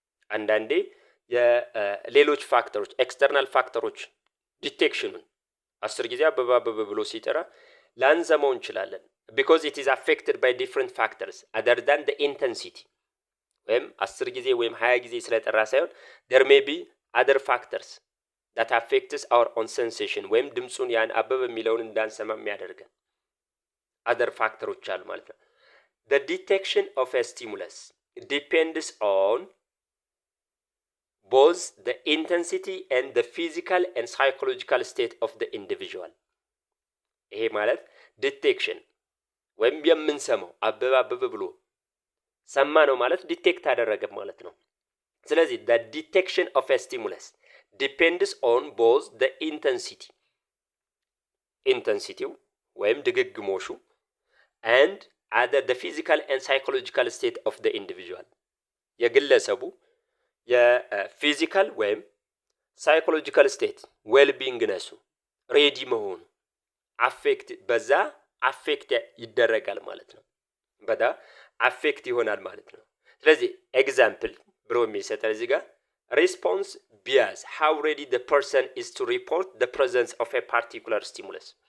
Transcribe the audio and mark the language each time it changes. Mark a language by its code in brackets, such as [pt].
[am] አንዳንዴ የሌሎች ፋክተሮች ኤክስተርናል ፋክተሮች ዲቴክሽኑን 10 ጊዜ አበበ ብሎ ሲጠራ ላንሰማው እንችላለን because it is affected by different factors other than the intensity. ወይም 10 ጊዜ ወይም 20 ጊዜ ስለጠራ ሳይሆን [en] there may be other factors that affects our own sensation [am] ወይም ድምጹን ያን አበበ የሚለውን እንዳንሰማ የሚያደርገን [en] other factors [am] አሉ ማለት ነው። [en] The detection of a stimulus depends on both the intensity and the physical and psychological state of the individual. [am] ይሄ ማለት ዲቴክሽን ወይም የምንሰማው አበበ ብሎ ሰማ ነው ማለት ዲቴክት አደረገ ማለት ነው። ስለዚህ [en] the detection of a stimulus depends on both the intensity [am] ወይም ድግግሞሹ [en] and other the physical and psychological state of the individual. [am] የግለሰቡ የፊዚካል ወይም ሳይኮሎጂካል ስቴት ዌልቢንግነሱ ሬዲ መሆኑ በዛ አፌክት ይደረጋል ማለት ነው። በዛ አፌክት ይሆናል ማለት ነው። ስለዚህ ኤግዛምፕል ብሎ የሚሰጠው እዚህ ጋር ሪስፖንስ ቢያዝ [en] how ready the person is to report the presence of a particular stimulus.